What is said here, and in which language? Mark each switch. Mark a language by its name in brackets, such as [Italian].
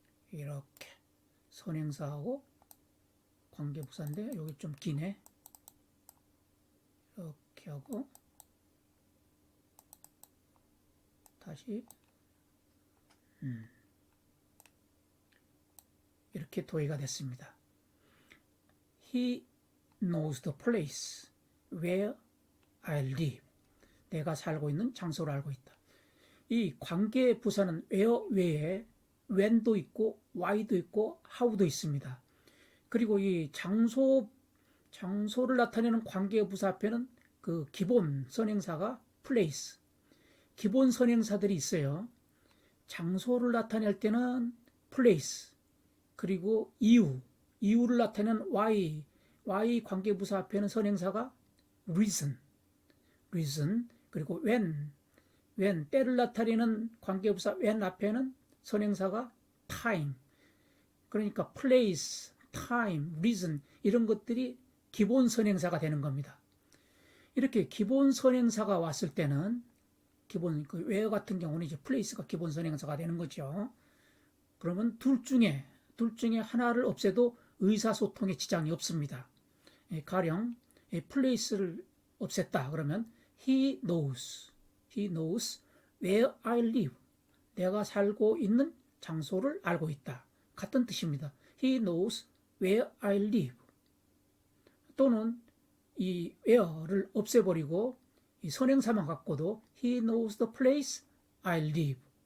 [Korean] 이렇게 선행사하고 관계부사인데 여기 좀 기네. 이렇게 하고 다시 이렇게 도해가 됐습니다. [English] He knows the place where I live. [Korean] 내가 살고 있는 장소를 알고 있다. 이 관계 부사는 where 외에 when도 있고 why도 있고 how도 있습니다. 그리고 이 장소를 나타내는 관계 부사 앞에는 그 기본 선행사가 place. 기본 선행사들이 있어요. 장소를 나타낼 때는 place. 그리고 이유를 나타내는 why 관계 부사 앞에는 선행사가 reason. 그리고 when 때를 나타내는 관계부사 when 앞에는 선행사가 time. 그러니까 place, time, reason 이런 것들이 기본 선행사가 되는 겁니다. 이렇게 기본 선행사가 왔을 때는 where 같은 경우는 이제 place가 기본 선행사가 되는 거죠. 그러면 둘 중에 하나를 없애도 의사소통에 지장이 없습니다. 가령 place를 없앴다 그러면 [English] He knows where I live. [Korean] 내가 살고 있는 장소를 알고 있다. 같은 뜻입니다. [English] He knows where I live. [Korean] 또는 이 where를 없애버리고 이 선행사만 갖고도 [English] He knows the place I live.